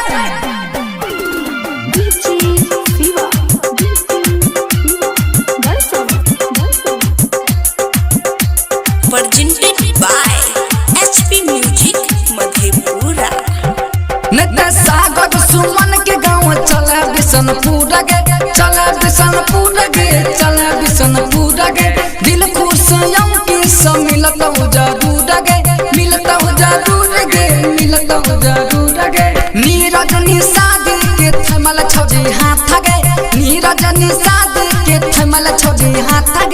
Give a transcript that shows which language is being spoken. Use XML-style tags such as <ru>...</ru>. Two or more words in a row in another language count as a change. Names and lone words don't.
<en>Presented by HP Music मधेपुरा।</en> <mai>नेता सागर सुमन के गाँव चले बिशनपुर गे, चले बिशनपुर गे, चले बिशनपुर गे। दिल खुश की सब मिलता जरूर गे, मिलता जरूर गे, मिलता जरूर गे। नीरज निषाद के थमल छौजी हाथ गे, नीरज निषाद के थमल छौजी हाथ गे।</mai>